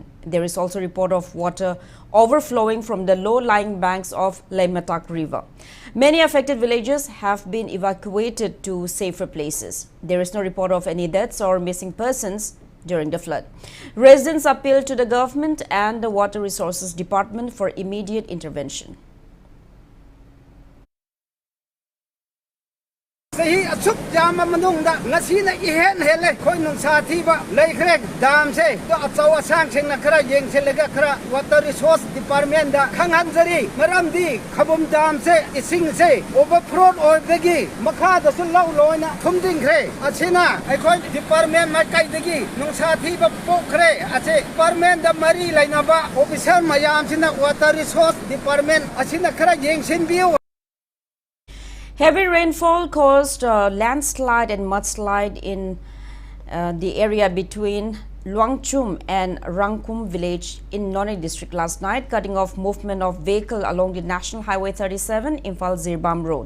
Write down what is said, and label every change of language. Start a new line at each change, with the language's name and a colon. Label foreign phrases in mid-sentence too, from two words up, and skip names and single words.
English: There is also a report of water overflowing from the low-lying banks of Laimatak River. Many affected villages have been evacuated to safer places. There is no report of any deaths or missing persons during the flood. Residents appealed to the government and the Water Resources Department for immediate intervention.
Manipuri: Sahi asuk jama manung da ngasi na ihen hele khoi nung sa thi ba lei khrek dam se to achaw asang sing na khara yeng se lega khara
English: water resource department
Manipuri: da khangan jari maram di khabum dam se ising se overflow oi begi makha da sul law loina thumding khre achina ai khoi department ma kai degi nung sa thi ba pok khre ache department da mari laina ba officer mayam sina
English: water resource department
Manipuri: achina khara yeng sin biu.
English: Heavy rainfall caused a landslide and mudslide in the area between Luangchum and Rangkum village in Nonay district last night, cutting off movement of vehicle along the National Highway 37 Imphal-Zirbam Road.